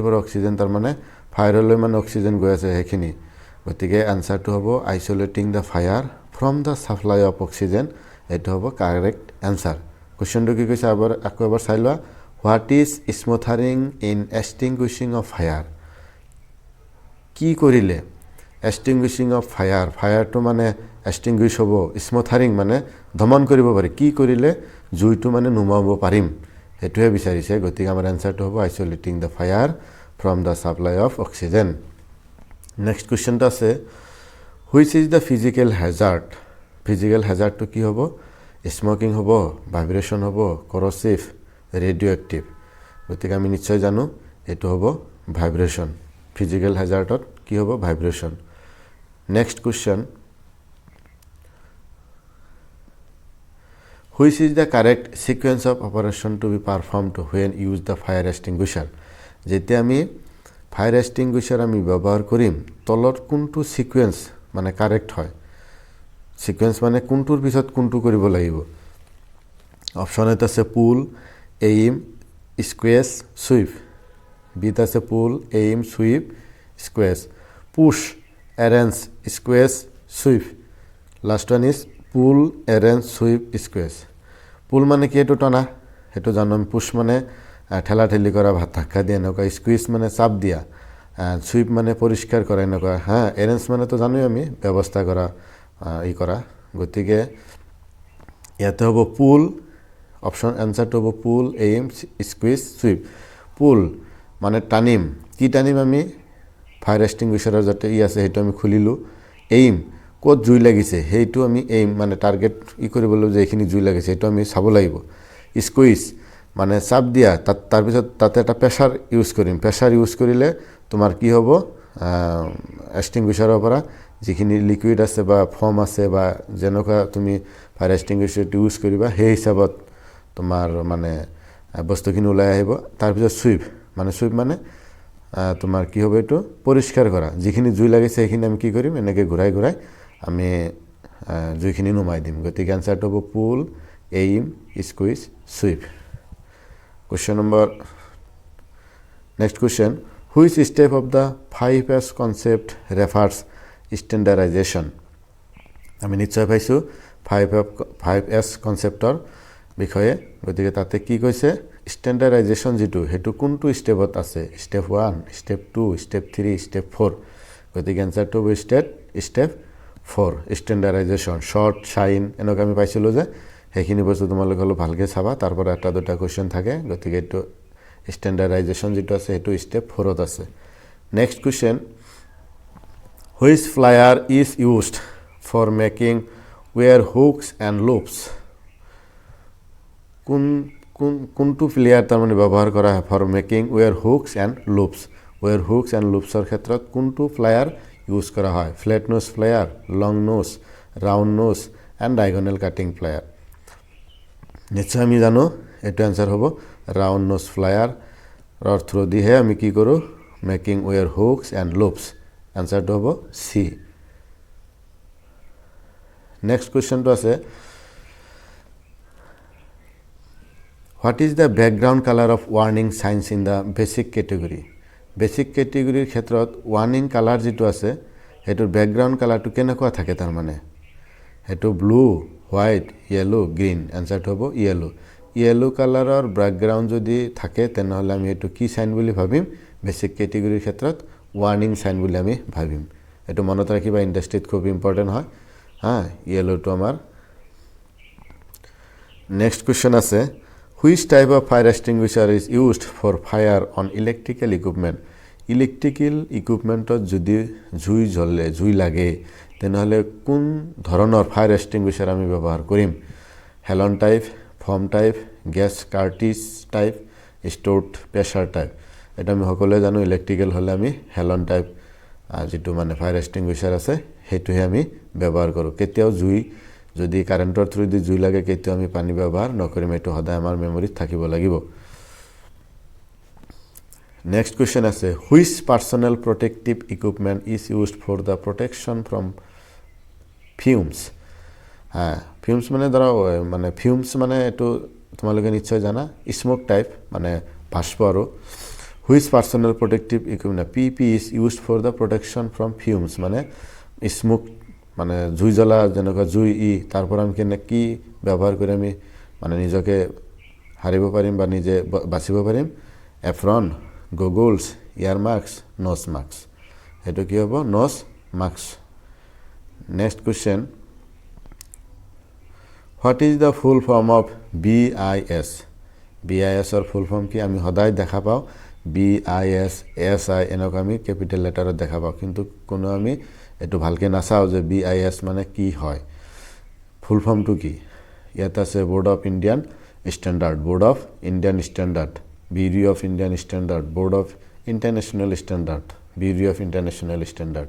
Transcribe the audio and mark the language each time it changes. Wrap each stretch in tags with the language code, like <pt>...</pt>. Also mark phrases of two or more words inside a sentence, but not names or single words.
<as>পৰা অক্সিজেন তাৰ মানে ফায়াৰলৈ মানে অক্সিজেন গৈ আছে সেইখিনি গতিকে আনসাৰটো হ'ব</as> <en>isolating the fire from the supply of oxygen</en> <as>এটো হ'ব</as> <en>correct answer</en> <as>কোশ্চেনটো কি কৈছে আকৌ এবাৰ চাই লোৱা</as> <en>what is smothering in extinguishing of fire</en> <as>কি কৰিলে</as> <en>extinguishing of fire ফায়াৰটো</en> <as>মানে extinguish হ'ব স্মথাৰিং মানে দমন কৰিব পাৰি কি কৰিলে জুইটো মানে নুমাব পাৰিম হেতুৱে বিচাৰিছে গতিকে আমাৰ আনসাৰটো হ'ব</as> <en>isolating the fire from the supply of oxygen</en> <as>নেক্সট কোৱেশ্চনটো আছে</as> <en>which is the physical hazard</en> <as>কি হ'ব স্মোকিং হ'ব ভাইব্রেশন হ'ব corrosive ৰেডিও এক্টিভ গতিকে আমি নিশ্চয় জানো এটো হ'ব ভাইব্রেশন</as> <en>physical hazard</en> <as>কি হ'ব ভাইব্রেশন</as> <en>Next question. Which is the correct sequence of operation to be performed when use the fire extinguisher?</en> <as>যেতে আমি</as> <en>fire extinguisher</en> <as>আমি ব্যবহার করিম তলৰ কোনটো সিকোয়েন্স মানে কারেক্ট হয় সিকোয়েন্স মানে কোনটোৰ পিছত কোনটো কৰিব লাগিব অপশনত আছে</as> <en>pull aim squeeze sweep</en> <as>বিত আছে</as> <en>pull aim sweep squeeze push arrange squeeze sweep last one is pull arrange sweep squeeze pull</en> <as>মানে কি এটো টানা হেতু জানো পুশ মানে ঠেলা ঠেলি কৰা ভাত ধাক্কা দিয়া নকা স্কুইজ মানে চাপ দিয়া সুইপ মানে পরিষ্কার কৰা নকা হ্যাঁ arrange মানে তো জানোই আমি ব্যবস্থা কৰা ই কৰা গতিকে ইয়াতে হ'ব পুল অপশন আনসারটো হ'ব</as> <en>pull aim squeeze sweep pull</en> <as>মানে টানিম কি টানিম আমি</as> <en>fire extinguisher</en> <as>যাতে আছে হেতু আমি খুলিলো এইম কোত জুই লাগিছে হেতু আমি এইম মানে টার্গেট কৰিবলৈ যে এখিনি জুই লাগিছে হেতু আমি চাব লাগিব স্কুইজ মানে চাপ দিয়া তাৰ পিছত তাতে এটা</as> <en>pressure use</en> <as>কৰিম</as> <en>pressure use</en> <as>কৰিলে তোমাৰ কি হ'ব এক্সটিংগুইশাৰৰ পৰা যিখিনি লিকুইড আছে বা ফৰ্ম আছে বা যেনকা তুমি</as> <en>fire extinguisher use</en> <as>কৰিবা সেই হিচাপত তোমাৰ মানে বস্তুখিনি ওলাই আহিব তাৰ পিছত সুইপ মানে</as> <bn>তোমার কি হবে</bn> <as>এটো পরিষ্কার করা যিখিনি জুই লাগিছে সেইখিনি আমি কি কৰিম এনেকে ঘুৰাই আমি জুইখিনি নুমাই দিম গতিকে আনসারটো হ'ব</as> <en>pull aim squeeze sweep question number next question which step of the 5S concept refers standardization</en> <as>আমি নিশ্চয় পাইছো 5S কনসেপ্টৰ বিষয়ে গতিকে তাতে কি কৈছে স্ট্যান্ডার্ডাইজেশন যেটো হেতু কোনটো স্টেপত আছে</as> <en>step 1 step 2 step 3 step 4</en> <as>গতিকে আনসারটো হ'ব</as> <en>step 4 standardization sort shine</en> <as>এনেকা আমি পাইছিলো যে হেখিনি বস্তু তোমালোক হলো ভালকে চাবা তারপর এটা দুটা কোশ্চেন থাকে গতিকে এটো স্ট্যান্ডার্ডাইজেশন যেটো আছে হেতু স্টেপ 4 ত আছে</as> <en>next question which plier is used for making wire hooks and loops</en> <as>কোনটো প্লেয়ার তার মানে ব্যবহার করা হয়</as> <en>for making wire hooks and loops</en> <as>ক্ষেত্ৰত কোনটো</as> <en>plier use</en> <as>করা হয়</as> <en>flat nose plier long nose round nose and diagonal cutting plier</en> <as>নিশ্চয় আমি জানো এটো আনসার হ'ব</as> <en>round nose plier or</en> <as>থ্রু দিহে আমি কি কৰো</as> <en>making wire hooks and loops</en> <as>আনসারটো হ'ব সি নেক্সট কোশ্চেনটো আছে</as> <en>What is the background color of warning signs in the basic category? Basic category</en> <as>ক্ষেত্ৰত</as> <en>warning color</en> <as>যেটো আছে হেটোৰ ব্যাকগ্ৰাউন্ড কালাৰটো কেনেকুৱা থাকে তাৰ মানে হেটো</as> <en>blue white yellow green</en> <as>আনসাৰটো হ'ব</as> <en>yellow colour</en> <as>ব্যাকগ্ৰাউন্ড যদি থাকে তেনেহলে আমি হেটো কি সাইন বুলি ভাবিম</as> <en>basic category</en> <as>ক্ষেত্ৰত</as> <en>warning sign</en> <as>বুলি আমি ভাবিম এটো মনত ৰাখিবা ইন্ডাষ্ট্ৰিত খুব ইম্পৰ্টেন্ট হয় ইয়েলোটো আমাৰ</as> <en>next question আছে which type of fire extinguisher is used for fire on electrical equipment electrical equipment যদি</en> <as>জুই লাগে তেনেহলে কোন ধৰণৰ ফায়াৰ এক্সটিংগুইশাৰ আমি ব্যৱহাৰ কৰিম</as> <en>halon type foam type gas cartridge type stored pressure type</en> <as>এটা আমি সকলোৱে জানো ইলেকট্ৰিক্যাল হলে আমি</as> <en>halon type</en> <as>যেটো মানে</as> <en>fire extinguisher</en> <as>আছে হেতুহে আমি ব্যৱহাৰ কৰো কেতিয়াও জুই যদি কাৰেন্টৰ থ্ৰুদি জুই লাগে কেতিয়াও আমি পানী ব্যৱহাৰ নকৰিম এটো সদায় আমাৰ মেমৰিত থাকিব লাগিব</as> <en>Next question আছে which personal protective equipment is used for the protection from fumes fumes</en> <as>মানে ধৰা মানে fumes মানে এটো তোমালোকে নিশ্চয় জানা</as> <en>smoke type</en> <as>মানে বাষ্প আৰু</as> <en>which personal protective equipment PP is used for the protection from fumes</en> <as>মানে smoke মানে জুই জ্বলা যেনেকা জুই তারপর আমি কি ব্যবহার কৰি আমি মানে নিজকে হাৰিব পাৰিম বা নিজে বাচিব পাৰিম এফ্ৰন</as> <en>goggles ear marks nose marks</en> <as>এটো কি হ'ব</as> <en>nose marks next question what is the full form of BIS or full form</en> <as>কি আমি সদায় দেখা পাও</as> <en>BIS SI</en> <as>এনেক আমি</as> <en>capital letter</en> <as>দেখা পাও কিন্তু কোন আমি এটো ভালকে নাচাও যে BIS মানে কি হয়</as> <en>full form</en> <as>কি ইয়াত আছে</as> <en>Board of Indian Standard Bureau of Indian Standard, Board of International Standard, Bureau of International Standard.</en>